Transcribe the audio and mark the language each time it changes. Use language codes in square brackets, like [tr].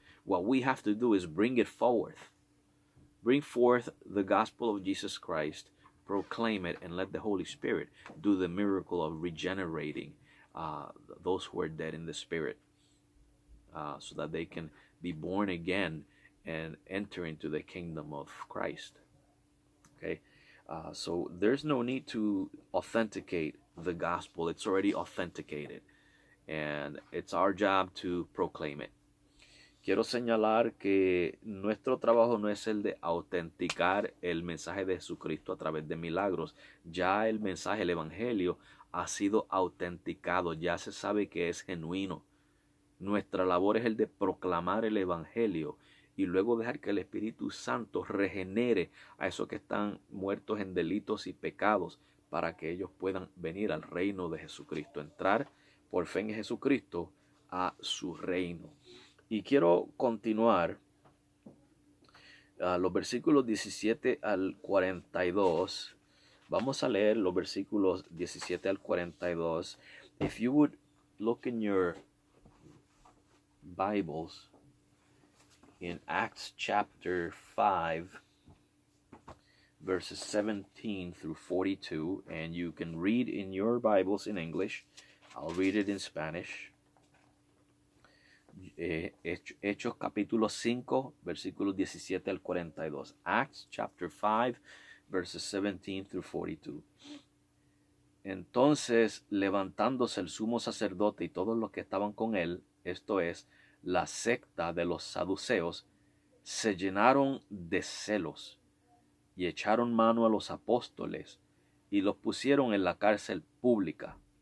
[en] What we have to do is bring it forth. Bring forth the gospel of Jesus Christ, proclaim it, and let the Holy Spirit do the miracle of regenerating those who are dead in the spirit, so that they can be born again and enter into the kingdom of Christ. Okay, so there's no need to authenticate the gospel. It's already authenticated, and it's our job to proclaim it. [es] Quiero señalar que nuestro trabajo no es el de autenticar el mensaje de Jesucristo a través de milagros. Ya el mensaje, el evangelio, ha sido autenticado, ya se sabe que es genuino. Nuestra labor es el de proclamar el evangelio y luego dejar que el Espíritu Santo regenere a esos que están muertos en delitos y pecados, para que ellos puedan venir al reino de Jesucristo, entrar por fe en Jesucristo a su reino. Y quiero continuar los versículos 17 al 42. Vamos a leer los versículos 17 al 42. [en] If you would look in your Bibles in Acts chapter 5, verses 17 through 42, and you can read in your Bibles in English. I'll read it in Spanish. [es] Hechos capítulo 5, versículos 17 al 42. [en] Acts chapter 5, verses 17 through 42. [es] Entonces, levantándose el sumo sacerdote y todos los que estaban con él, esto es, la secta de los saduceos, se llenaron de celos y echaron mano a los apóstoles y los pusieron en la cárcel pública.